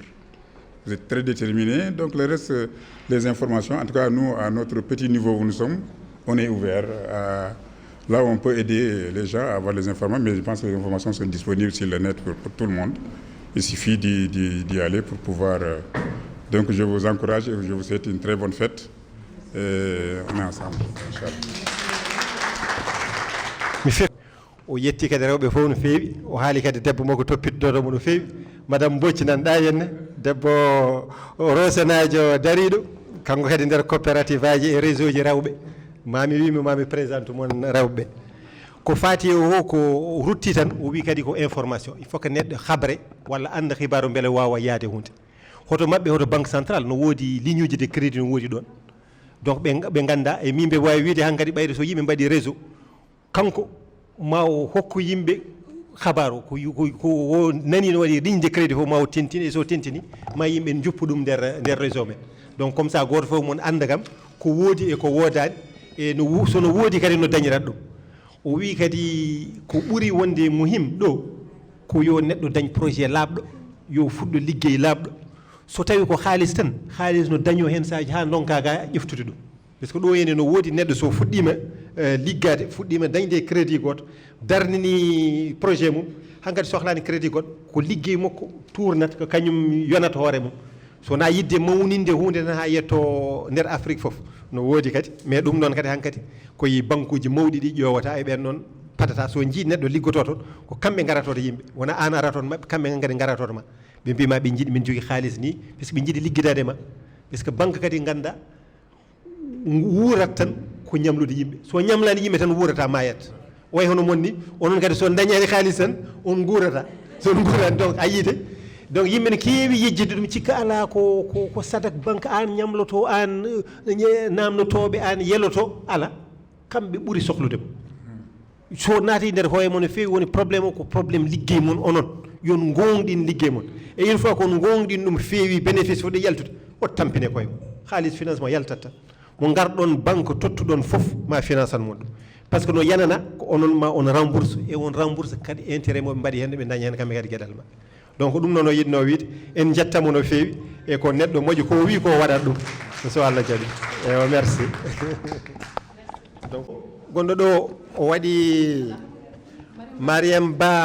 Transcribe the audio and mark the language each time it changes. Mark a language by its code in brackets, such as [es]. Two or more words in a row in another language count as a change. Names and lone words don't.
[fr] Vous êtes très déterminés, donc le reste, les informations, en tout cas, nous, à notre petit niveau où nous sommes, on est ouvert là où on peut aider les gens à avoir les informations, mais je pense que les informations sont disponibles sur le net pour tout le monde. Il suffit d'y aller pour pouvoir... Donc je vous encourage et je vous souhaite une très bonne fête. Et on est ensemble. [ff] o yetti kadi rewɓe fof no feewi o haali kadi debbo makko toppittotomo no feewi madame Bocci nanɗa henne debbo Rosenajo dariɗo kanko kadi nder coopérative aji e réseau ji rewɓe mami wimi mami présente moon rewɓe ko fati o ko rutti tan o wi kadi ko information [fr] il faut que [ff] neɗɗo habre walla anda hibaru beele wawa yaade hunde hoto mabɓe hoto [fr] banque centrale [ff] no woodi ligne uji [fr] de crédit [ff] no woodi ɗon donc ɓe ganda e min ɓe wawi wiide han kadi ɓayde so yimɓe mbaɗi réseau kanko ma o hokku yimɓe habaru ko nani no waɗi [fr] ligne de crédit [ff] fof ma o tentini e so tentini ma yimɓe juppu ɗum nder réseau men [fr] donc comme ça [ff] goto fof mon anda kam ko woodi e ko wodani e sono woodi kadi no dañirat ɗum o wi kadi ko ɓuuri wonde muhim ɗo ko yo neɗɗo dañ projet laaɓɗo yo fuɗɗo liggey laaɓɗo so tawi ko haalis tan haalis no daño hen saji ha donka ga ƴeftude ɗum [fr] par ce que [ff] ɗo ene no woodi neɗɗo so fuɗɗima liggade fuɗɗima dañde crédit goto darnini projet mum hankkadi sohlani crédit goɗɗo ko liggey makko tournata ko kañum yonata hoore mum sowona yidde mawninde hunde tan ha yetto nder Afrique foof no woodi kadi mais ɗum noon kadi hankkadi koye banque uji mawɗi ɗi ƴowata e ɓen noon patata so jii neɗɗo liggoto toon ko kamɓe garatoto yimɓe wona an aratoto mabɓe kamɓe kadi garatoto ma ɓe mbima ɓe jiiɗi min jogui haalis ni [fr] par ce que [ff] ɓe jiiɗi liggidade ma [fr] par ce que [ff] banque kadi ganda wuurat tan ko ñamlude yimɓe so ñamlani yimɓe tan wuurata mayat way hono monni onon kadi so dañani haalis tan on guurata so on guurani donc a yiide donc yimɓe ne keewi yejjidde ɗum cikka ala ko sadak banque an ñamloto an namnotoɓe an yeloto ala kamɓe ɓuuri sohludemo so naati nder hoye mon no feewi woni probléme o ko probléme liggey mon onon yon gonɗin liggey mon e [fr] une fois [ff] kon gonɗin ɗum feewi bénéfice fo ɗe yaltude o tampine koye mon haalis financement yaltat tan mo garɗon banque tottuɗon fof ma finance an mon ɗum [fr] par ce que [ff] no yanana ko onon ma on rembourse e on rembourse kadi intérêt moɓe mbaɗi hen ɓe dañi hen kamɓe kadi gueɗal maɓɓe donc ɗum noon o yiɗno wiide en jettamo no feewi e ko neɗɗo moƴƴo ko wi ko waɗat ɗum so Allah jaaɓi eyo [fr] merci donc [ff] gonɗo ɗo o waɗi Mariam